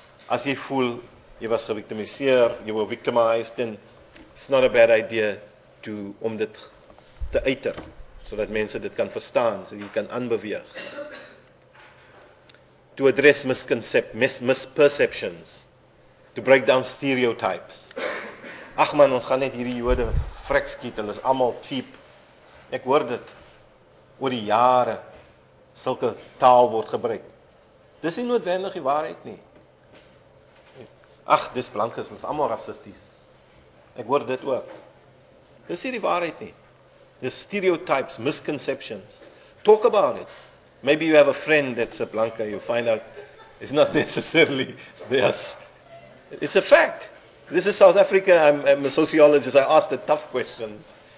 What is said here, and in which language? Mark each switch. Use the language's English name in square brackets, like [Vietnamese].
[Afrikaans] As jy voel, jy was gevictimiseer, [English] you were victimized, [Afrikaans] then it's not a bad idea om dit te uiter, sodat mense dit kan verstaan, so jy kan aanbeweeg. [English] To address misperceptions, to break down stereotypes. [Afrikaans] Ag man, ons gaan net hierdie Jode vrek skiet, hulle is almal cheap. Ek hoor dit oor die jare, sulke taal word gebruik. Dis nie noodwendig die waarheid nie. Ag, dis blankes, hulle is almal rassisties. Ek hoor dit ook. Dis nie die waarheid nie. [English] There's stereotypes, misconceptions. Talk about it. Maybe you have a friend that's a blanca, you find out it's not necessarily this. It's a fact. This is South Africa, I'm a sociologist, I ask the tough questions.